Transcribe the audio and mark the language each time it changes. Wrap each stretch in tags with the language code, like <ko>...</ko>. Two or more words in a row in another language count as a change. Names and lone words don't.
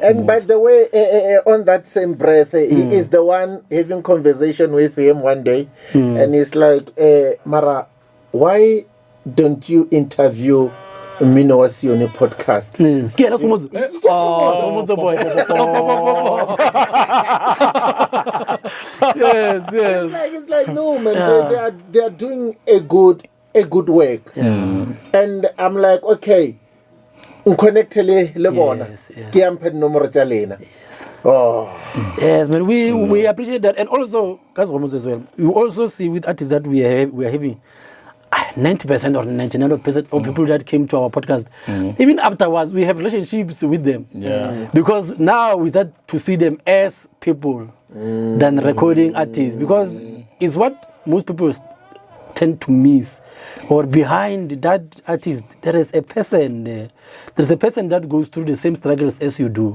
<en>And by the way, on that same breath, he is the one having conversation with him one day, and he's like, Mara, why don't you interview Mmino Sione Podcast? Boy. Yes. It's like no man, they are doing a good work. And I'm like,</en> <st>okay, unconnectly lebona ke amphe nomoro tsa lena.</st> <en>Yes, man, we appreciate that. And also as well, you also see with artists that we are having 90% or 99% of people that came to our podcast, even afterwards we have relationships with them, because now we start to see them as people than recording artists, because it's what most people tend to miss, or behind that artist there is a person there's a person that goes through the same struggles as you do.</en>